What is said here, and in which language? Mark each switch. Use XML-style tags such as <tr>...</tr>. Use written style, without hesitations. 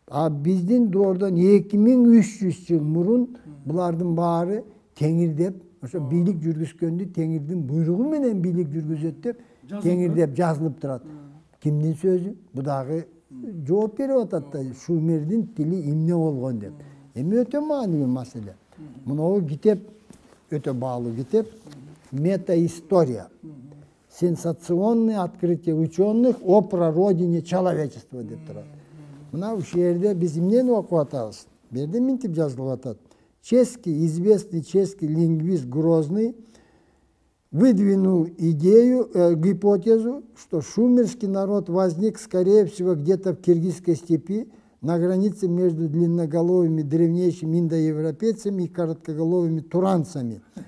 <ky>Биздин доордон 2300 жыл мурун булардын баары теңир деп, ошо бийлик жүргүзгөндү теңирдин буйругу менен бийлик жүргүзөт деп теңир деп жазылып турат. Кимдин сөзү? Бу дагы жооп берип атат да, Шумердин тили эмне болгон деп. Эми өтө маанилүү маселе. Мынау китеп өтө баалуу китеп. Метаистория.</ky> <ru>Сенсационные открытия ученых о прародине человечества</ru> <ky>деп турат. Мына ушул жерде биз эмнени окуп атабыз? Берде мынтип жазылып атат.</ky> <ru>Известный чешский лингвист Грозный выдвинул гипотезу, что шумерский народ возник, скорее всего, где-то в Киргизской степи, на границе между длинноголовыми древнейшими индоевропейцами и короткоголовыми туранцами.</ru>